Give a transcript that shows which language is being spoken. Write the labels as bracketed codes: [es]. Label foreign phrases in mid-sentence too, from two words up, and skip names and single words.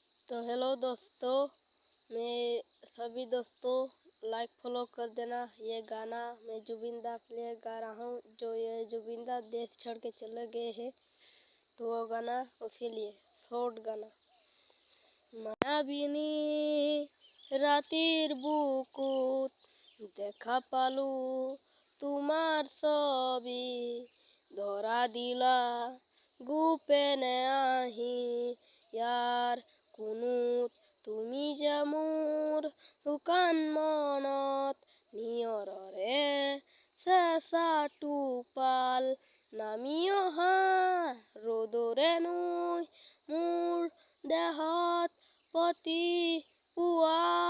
[hi] तो हेलो दोस्तों, मैं सभी दोस्तों [en] like follow [hi] कर देना। ये गाना मैं जुबिंदा के लिए गा रहा हूँ। जो ये जुबिंदा देश छोड़ के चले गए हैं, तो वो गाना उसी लिए शॉर्ट गाना। [as] মায়াবিনী ৰাতিৰ বুকুত দেখা পালু তোমার ছবি, ধরা দিলা গোপনে আহি ইয়াৰ কোনোত তুমি যে মোৰ শুকান মনত নিয়ৰৰে চেঁচা টোপাল নামি অহা ৰ'দৰে নৈ মোৰ দেহত পতি পুৱা